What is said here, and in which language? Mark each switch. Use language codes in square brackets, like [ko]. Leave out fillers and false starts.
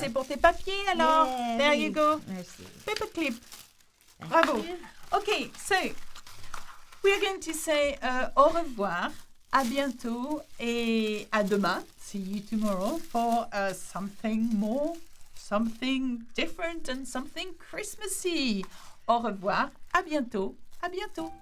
[fr] c'est pour tes papiers alors. [en] Yeah, There you go. [fr] Merci. [en] Paper clip. Thank [fr] Bravo. [en] you. Okay, so we are going to say [fr] au revoir, à bientôt et à demain. [en] See you tomorrow for something more, something different and something Christmassy. [fr] Au revoir, à bientôt, à bientôt.